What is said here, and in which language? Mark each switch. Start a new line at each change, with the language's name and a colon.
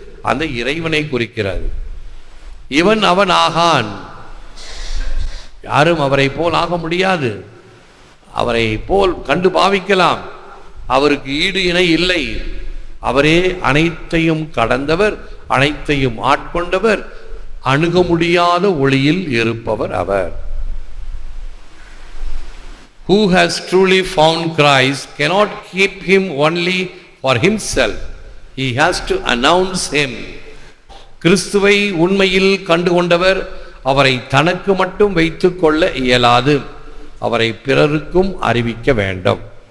Tamil: அந்த இறைவனை குறிக்கிறது. இவன் அவன் ஆகான், யாரும் அவரை போல் ஆக முடியாது. அவரை போல் கண்டு பாவிக்கலாம், அவருக்கு ஈடு இணை இல்லை. அவரே அனைத்தையும் கடந்தவர், அனைத்தையும் ஆட்கொண்டவர், அணுக முடியாத ஒளியில் இருப்பவர் அவர்.
English: Who has truly found Christ cannot keep him only for himself. He has to announce him.
Tamil: கிறிஸ்துவை உண்மையில் கண்டுகொண்டவர் அவரை தனக்கு மட்டும் வைத்துக் கொள்ள இயலாது, அவரை பிறருக்கும் அறிவிக்க வேண்டும்.